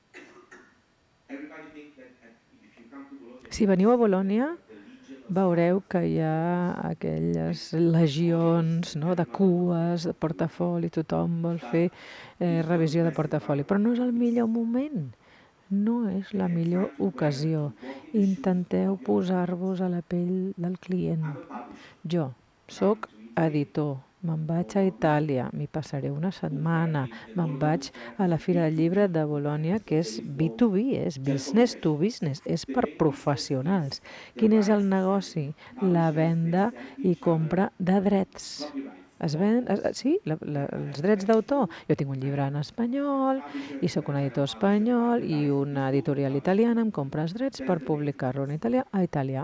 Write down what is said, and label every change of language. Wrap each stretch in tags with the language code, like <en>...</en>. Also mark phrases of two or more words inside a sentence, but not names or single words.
<ca>Si veniu a Bolònia, veureu que hi ha aquelles legions de cues, de portafoli, tothom vol fer revisió de portafoli, però no és el millor moment, no és la millor ocasió. Intenteu posar-vos a la pell del client. Jo soc editor, me'n vaig a Itàlia, m'hi passaré una setmana, me'n vaig a la Fira del Llibre de Bolònia, que és B2B, és</ca> <en>business to business,</en> <ca>és per professionals. Quin és el negoci? La venda i compra de drets. Es ven, sí, els drets d'autor. Jo tinc un llibre en espanyol i sóc un editor espanyol i una editorial italiana em compra els drets per publicar-lo en italià a Itàlia.</ca>